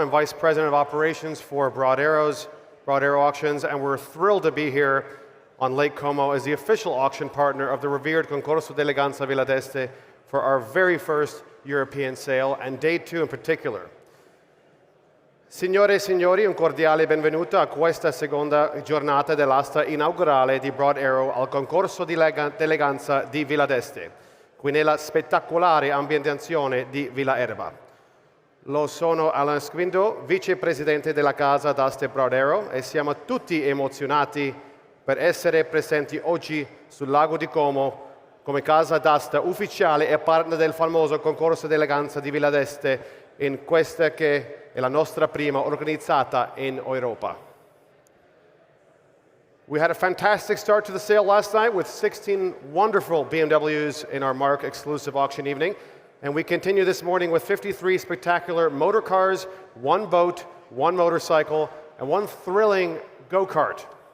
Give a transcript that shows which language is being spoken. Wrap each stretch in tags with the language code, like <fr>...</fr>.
<en>I'm Vice President of Operations for Broad Arrow Auctions, and we're thrilled to be here on Lake Como as the official auction partner of the revered Concorso d'Eleganza Villa d'Este for our very first European sale, and day 2 in particular.</en> <it>Signore e signori, un cordiale benvenuto a questa seconda giornata dell'asta inaugurale di Broad Arrow al concorso di eleganza di Villa d'Este, qui nella spettacolare ambientazione di Villa Erba. Lo sono Alan Squindo, vicepresidente della casa d'aste Broad Arrow, e siamo tutti emozionati per essere presenti oggi sul lago di Como come casa d'asta ufficiale e partner del famoso concorso d'eleganza di Villa d'Este in questa che è la nostra prima organizzata in Europa.</it> <en>We had a fantastic start to the sale last night with 16 wonderful BMWs in our Mark exclusive auction evening, and we continue this morning with 53 spectacular motor cars, 1 boat, 1 motorcycle, and 1 thrilling go-kart.</en>